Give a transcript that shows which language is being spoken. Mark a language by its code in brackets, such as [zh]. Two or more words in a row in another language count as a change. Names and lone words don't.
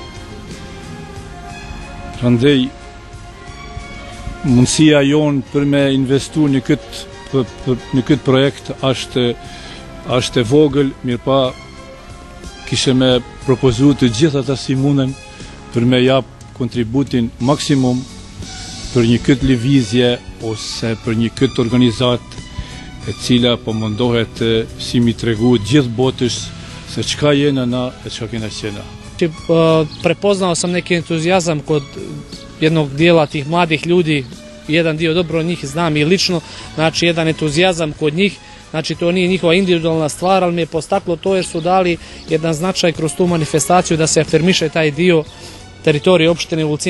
[sq] Prandaj mundësia jonë për me investu në këtë projekt është e vogël, mirë pa kishe me propozu të gjithë ata si munden për me jap kontributin maksimum për një këtë lëvizje ose për një këtë organizat e cila po mundohet si mi tregu gjithë botës se çka jena na e çka kena qena. [sr] Prepoznao sam neki entuzijazam kod jednog dijela tih mladih ljudi, jedan dio dobro njih znam i lično, znači jedan entuzijazam kod njih. Znači to nije njihova individualna stvar, ali mi je postaklo to jer su dali jedan značaj kroz tu manifestaciju da se afirmiše taj dio teritorije opštine Ulcinja.